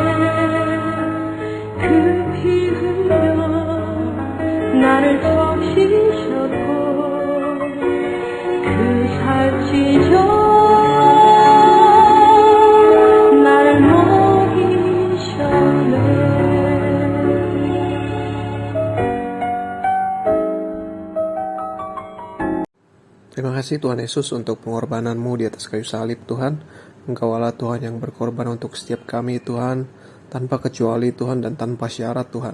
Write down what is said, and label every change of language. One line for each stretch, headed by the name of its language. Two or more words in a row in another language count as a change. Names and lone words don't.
Korean: 그 피 흘려 나를 적시셨고 그 살찌죠 나를 먹이셨네
Indonesian: Terima kasih Tuhan Yesus untuk pengorbananmu di atas kayu salib Tuhan. Engkau Allah Tuhan yang berkorban untuk setiap kami Tuhan, tanpa kecuali Tuhan dan tanpa syarat Tuhan.